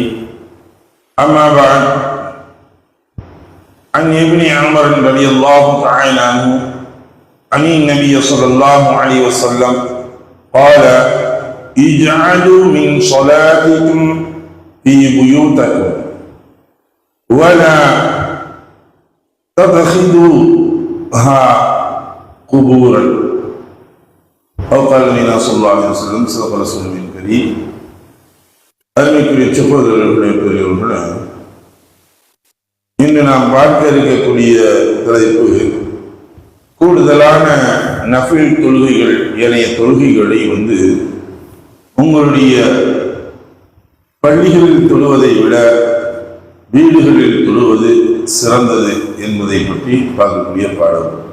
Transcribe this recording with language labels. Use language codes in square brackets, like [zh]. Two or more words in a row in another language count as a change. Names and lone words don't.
[ar] أما بعد، عن ابن عمر رضي الله تعالى عنه عن النبي صلى الله عليه وسلم قال: اجعلوا من صلاتكم في بيوتكم ولا تتخذوها قبورا أو قال النبي صلى الله عليه وسلم صدق رسوله الكريم. [ta] அருமைக்குரிய சகோதரர்களே, பெரியவர்களே, இன்று நாம் பார்க்க இருக்கக்கூடிய தலைப்பு கூடுதலான நஃபில் தொழுகைகள், ஏனைய தொழுகைகளை உங்களுடைய பள்ளிகளில் தொழுவதை விட வீடுகளில் தொழுவது சிறந்தது என்பதை பற்றி பார்க்கக்கூடிய பாடம்.